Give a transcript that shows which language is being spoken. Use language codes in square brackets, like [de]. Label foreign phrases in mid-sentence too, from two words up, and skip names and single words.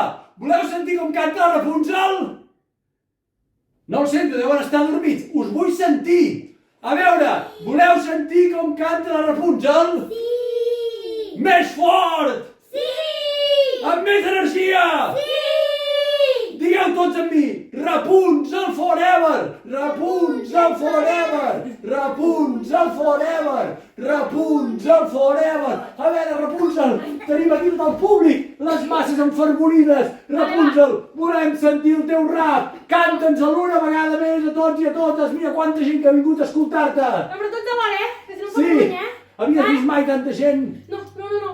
[ca] Voleu sentir com canta la Rapunzel? No ho sento, deuen estar dormits. Us vull sentir. A veure, voleu sentir com canta la Rapunzel? Sí! Més fort! Sí! Amb més energia! Sí! Digueu tots amb mi. [en] Rapunzel forever! Rapunzel forever! Rapunzel forever! Rapunzel forever! [ca] A veure, Rapunzel, tenim aquí tot el públic, les masses enfervorides. Rapunzel, volem sentir el teu rap. Canta'ns-el una vegada més a tots i a totes. Mira quanta gent que ha vingut a escoltar-te. Però tots alhora, que si no em Sí, pot guanyar. havies vist mai tanta gent?